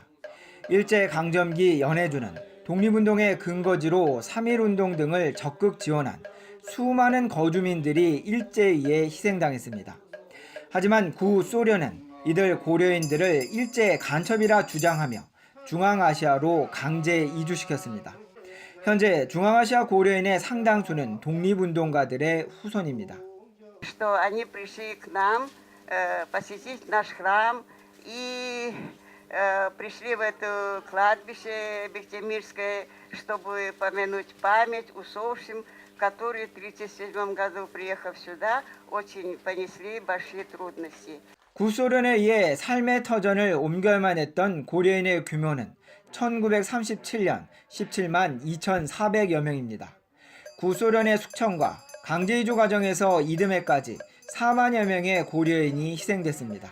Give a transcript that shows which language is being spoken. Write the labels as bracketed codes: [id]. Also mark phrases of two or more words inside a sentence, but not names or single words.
[ko] 일제강점기 연해주는 독립운동의 근거지로 3.1운동 등을 적극 지원한 수많은 거주민들이 일제히에 희생당했습니다. 하지만 구소련은 이들 고려인들을 일제 간첩이라 주장하며 중앙아시아로 강제 이주시켰습니다. 현재 중앙아시아 고려인의 상당수는 독립운동가들의 후손입니다. [ru] Что они пришли к нам посетить наш храм и пришли в это кладбище Бехтемирское, чтобы помянуть память усопшим, которые в 1937 году, приехав сюда, очень понесли большие трудности. [ko] 구소련에 의해 삶의 터전을 옮겨야만 했던 고려인의 규모는 1937년 17만 2,400여 명입니다. 구소련의 숙청과 강제이주 과정에서 이듬해까지 4만여 명의 고려인이 희생됐습니다.